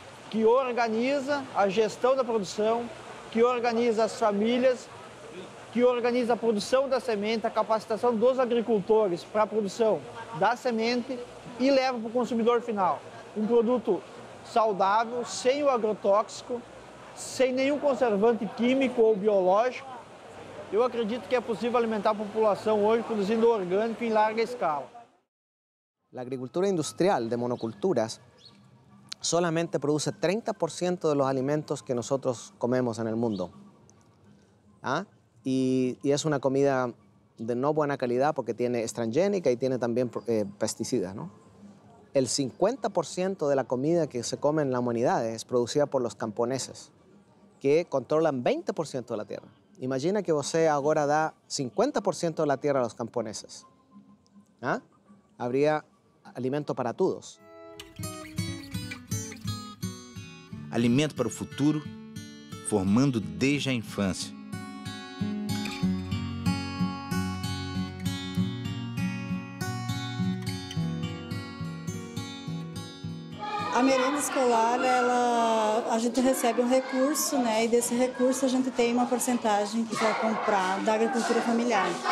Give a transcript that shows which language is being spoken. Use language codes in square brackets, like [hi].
[pt] que organiza a gestão da produção, que organiza as famílias, que organiza a produção da semente, a capacitação dos agricultores para a produção da semente e leva para o consumidor final um produto saudável, sem o agrotóxico, sem nenhum conservante químico ou biológico. Eu acredito que é possível alimentar a população hoje produzindo orgânico em larga escala. [es] La agricultura industrial de monoculturas solamente produce 30% de los alimentos que nosotros comemos en el mundo. Y es una comida de no buena calidad porque tiene transgénica y tiene también pesticidas, ¿no? El 50% de la comida que se come en la humanidad es producida por los camponeses, que controlan 20% de la tierra. [pt] Imagina que você agora dá [es] 50% de la tierra a los camponeses. Habría alimento para todos. [pt] Alimento para o futuro, formando desde a infância. A merenda escolar, a gente recebe um recurso, né? E desse recurso a gente tem uma porcentagem que vai comprar da agricultura familiar.